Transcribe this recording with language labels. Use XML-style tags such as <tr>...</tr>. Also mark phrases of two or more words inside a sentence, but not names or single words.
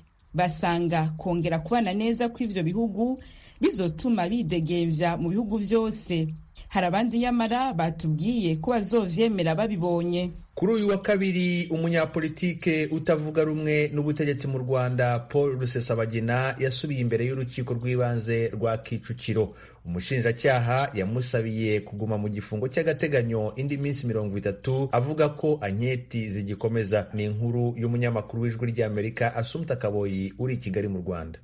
<rn>Basanga kongera kubana neza kw'ivyo bihugu bizotuma bidegevya mu bihugu vyose. Hari abandi nyamara batubwiye ko bazovyemera babibonye.</rn> <rw>Kuri uyu wa kabiri umunyapolitike utavuga rumwe n'ubutegetsi mu Rwanda Paul Rusesabagina yasubiye imbere y'urukiko rw'ibanze rwa Kicukiro. Umushinjacyaha yamusabiye kuguma mu gifungo cy'agateganyo indi minsi 30 avuga ko anketi zigikomeza. Ni inkuru y'umunyamakuru w'Ijwi ry'Amerika Assumpta Kaboyi uri i Kigali mu Rwanda.</rw>